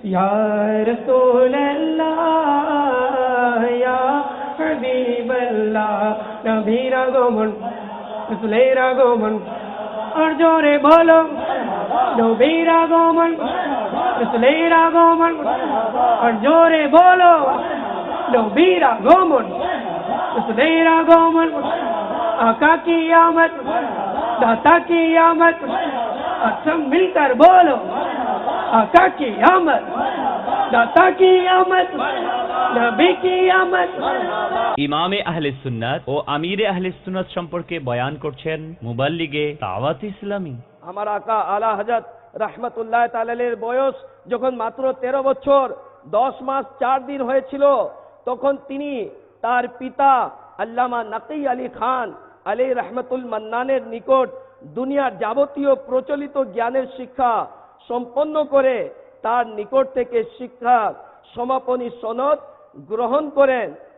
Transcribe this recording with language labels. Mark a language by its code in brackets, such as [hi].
[ar] ইয়া রাসূলুল্লাহ ইয়া হাবিবাল্লাহ, [bn] নবীর আগমন রাসূলের আগমন, আর জোরে বলো নবীর আগমন রাসূলের আগমন, আর জোরে বলো নবীর আগমন রাসূলের আগমন। [hi] आका की आमद दाता की आमद, और सब मिलकर बोलो आका की आमद दाता की आमद नबी की आमद। [bn] ইমামে আহলে সুন্নাত ও আমিরে আহলে সুন্নাত সম্পর্কে বয়ান করছেন মুবাল্লিগে দাওয়াত ইসলামী। আমার আকা আলা হযরত রাহমাতুল্লাহ তাআলা এর বয়স যখন মাত্র 13 বছর 10 মাস 4 দিন হয়েছিল, তখন তিনি তার পিতা আল্লামা নাকি আলী খান আলাইহি রহমাতুল মান্নানের নিকট দুনিয়ার যাবতীয় প্রচলিত জ্ঞানের শিক্ষা সম্পন্ন করে তার নিকট থেকে শিক্ষা সমাপনী সনদ গ্রহণ করেন।